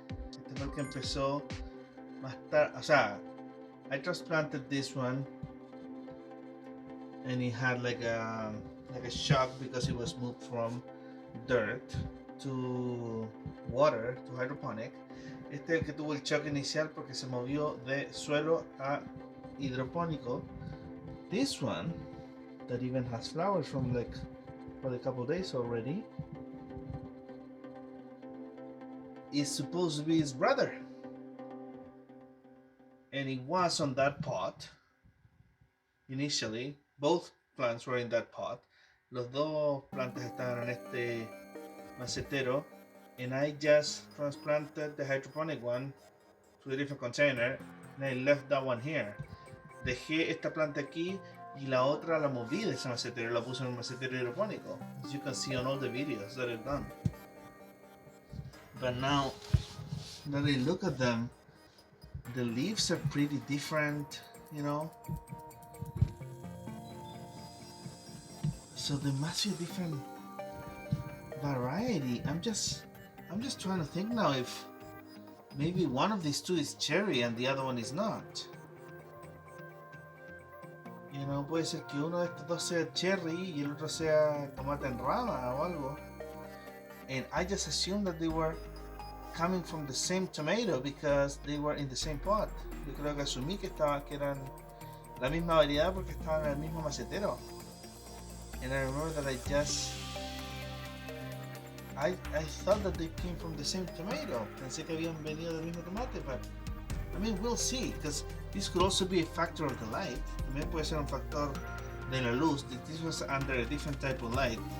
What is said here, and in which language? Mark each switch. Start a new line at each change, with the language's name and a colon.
Spanish: Este fue el que empezó más tarde. O sea,
English: I transplanted this one, and it had like a shock because it was moved from dirt to water, to hydroponic.
Spanish: Este es el que tuvo el shock inicial porque se movió de suelo a hidropónico.
English: This one, that even has flowers from like for a couple days already, is supposed to be his brother. And it was on that pot initially. Both plants were in that pot.
Spanish: Los dos plantas estaban en este macetero,
English: and I just transplanted the hydroponic one to a different container, and I left that one here.
Spanish: Dejé esta planta aquí y la otra la moví de ese macetero, la puse en un macetero hidropónico,
English: as you can see on all the videos that I've done. But now that I look at them, the leaves are pretty different, you know. So there must be a different variety. I'm just trying to think now if maybe one of these two is cherry and the other one is not. You know,
Spanish: puede ser que uno de estos dos sea cherry y el otro sea tomate en rama o algo.
English: And I just assumed that they were coming from the same tomato because they were in the same pot.
Spanish: Yo creo que asumí que eran la misma variedad porque estaban en el mismo macetero.
English: And I remember that I thought that they came from the same tomato.
Spanish: Pensé que habían venido del mismo tomate,
English: but I mean, we'll see, because this could also be a factor of the light.
Spanish: También puede ser un factor de la luz.
English: This was under a different type of light.